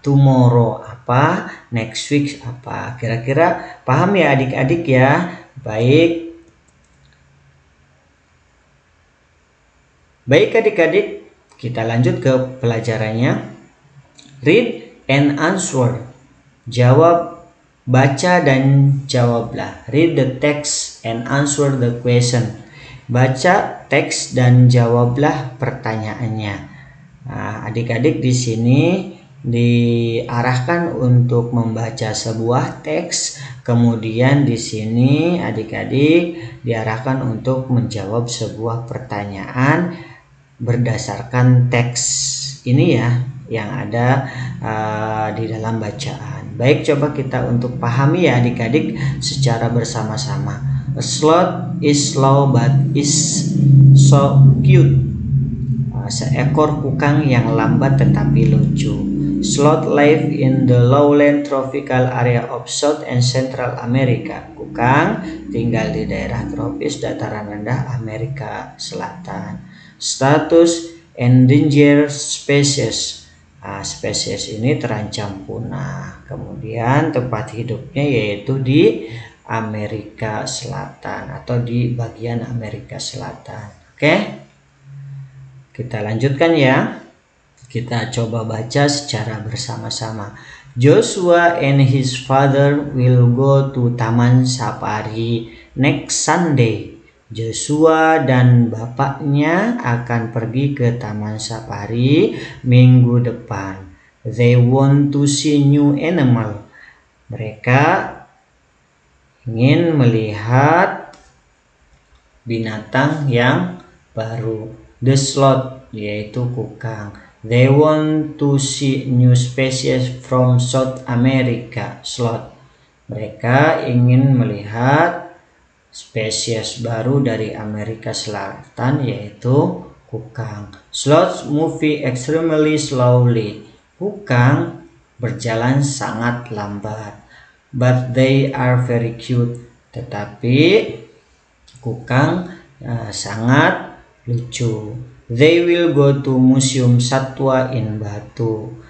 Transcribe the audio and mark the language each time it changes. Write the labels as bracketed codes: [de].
[en] Tomorrow [id] apa? [en] Next week [id] apa? Kira-kira paham ya adik-adik ya? Baik. Baik adik-adik, kita lanjut ke pelajarannya. [en] Read and answer. [id] Jawab, baca dan jawablah. [en] Read the text and answer the question. [id] Baca teks dan jawablah pertanyaannya. Nah, adik-adik di sini diarahkan untuk membaca sebuah teks, kemudian di sini adik-adik diarahkan untuk menjawab sebuah pertanyaan berdasarkan teks ini ya yang ada di dalam bacaan. Baik, coba kita untuk pahami ya adik-adik secara bersama-sama. [en] A sloth is slow but is so cute. [id] Seekor kukang yang lambat tetapi lucu. [en] Sloth live in the lowland tropical area of South and Central America. [id] Kukang tinggal di daerah tropis dataran rendah Amerika Selatan. [en] Status endangered species. [id] Spesies ini terancam punah. Kemudian tempat hidupnya yaitu di Amerika Selatan atau di bagian Amerika Selatan. Oke, kita lanjutkan ya. Kita coba baca secara bersama-sama. [en] Joshua and his father will go to Taman Safari next Sunday. [id] Joshua dan bapaknya akan pergi ke Taman Safari minggu depan. [en] They want to see new animal. [id] Mereka ingin melihat binatang yang baru. [en] The sloth, [id] yaitu kukang. [en] They want to see new species from South America. Sloth. [id] Mereka ingin melihat spesies baru dari Amerika Selatan yaitu kukang. [en] Sloths move extremely slowly. [id] Kukang berjalan sangat lambat. [en] But they are very cute. [id] Tetapi kukang sangat lucu. [en] They will go to Museum Satwa in Batu.